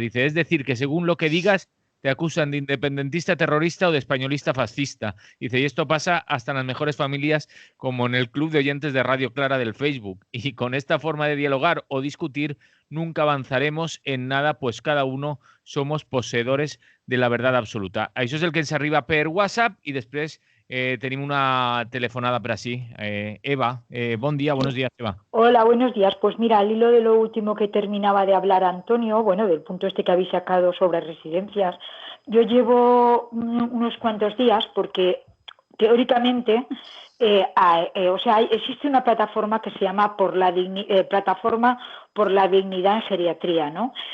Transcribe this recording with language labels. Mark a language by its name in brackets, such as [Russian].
[Spanish] Dice, es decir, que según lo que digas, te acusan de independentista terrorista o de españolista fascista. Dice, y esto pasa hasta en las mejores familias, como en el club de oyentes de Radio Clara del Facebook. Y con esta forma de dialogar o discutir, nunca avanzaremos en nada, pues cada uno somos poseedores de la verdad absoluta. [Catalan] Això és el que ens arriba per WhatsApp y després tenim una telefonada per així. Eva, bon dia, [Spanish] buenos días, [Catalan] Eva. [Spanish] Hola, buenos días. Pues mira, al hilo de lo último que terminaba de hablar Antonio, bueno, del punto este que habéis sacado sobre residencias, yo llevo unos cuantos días porque teóricamente, o sea, existe una plataforma que se llama Plataforma por la Dignidad en Geriatría, ¿no?